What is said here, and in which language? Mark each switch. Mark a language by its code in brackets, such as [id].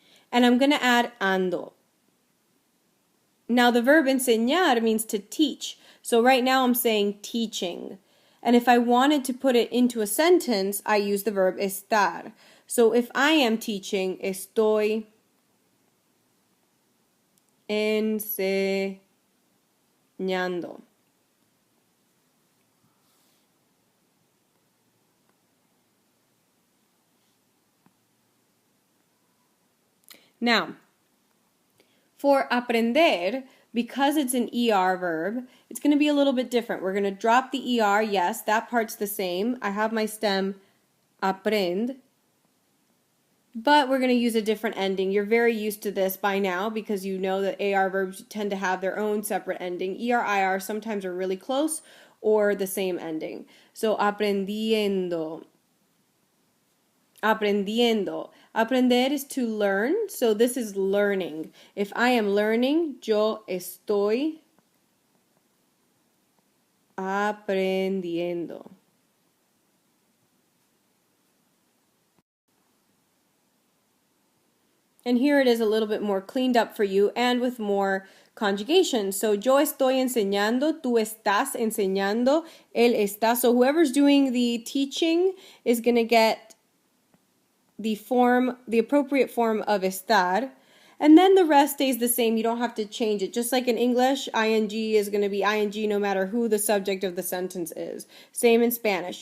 [en] And I'm going to add ando. Now the verb enseñar means to teach. So right now I'm saying teaching. And if I wanted to put it into a sentence, I use the verb estar. So if I am teaching, [es] estoy enseñando. [en] Now, for aprender, because it's an ER verb, it's going to be a little bit different. We're going to drop the ER, yes, that part's the same. I have my stem aprend, but we're going to use a different ending. You're very used to this by now because you know that AR verbs tend to have their own separate ending. ER, IR sometimes are really close or the same ending. So [es] aprendiendo. Aprendiendo. [en] Aprender is to learn, so this is learning. If I am learning, [es] yo estoy aprendiendo. [en] And here it is a little bit more cleaned up for you and with more conjugation. [es] So yo estoy enseñando, tú estás enseñando, él está. [en] So whoever's doing the teaching is going to get the appropriate form of estar, and then the rest stays the same. You don't have to change it. Just like in English, ing is going to be ing no matter who the subject of the sentence is. Same in Spanish.